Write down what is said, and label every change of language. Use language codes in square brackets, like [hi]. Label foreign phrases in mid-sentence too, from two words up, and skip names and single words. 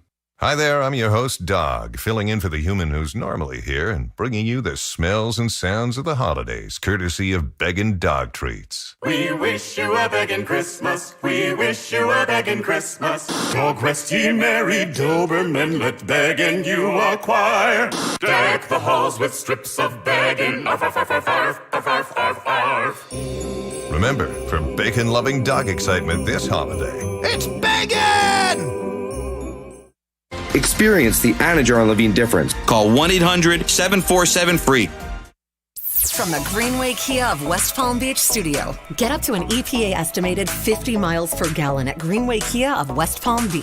[en] Hi there, I'm your host, Dog, filling in for the human who's normally here and bringing you the smells and sounds of the holidays, courtesy of Beggin' Dog Treats. We wish you a beggin' Christmas. We wish you a beggin' Christmas. Dog rest ye merry Doberman, let beggin' you acquire. Deck the halls with strips of beggin'. Arf, arf, arf, arf, arf, arf, arf, arf. Remember, for bacon-loving dog excitement this holiday, it's bacon! Experience the Anajar and Levine difference. Call 1-800-747-FREE. From the Greenway Kia of West Palm Beach studio, get up to an EPA estimated 50 miles per gallon at Greenway Kia of West Palm Beach.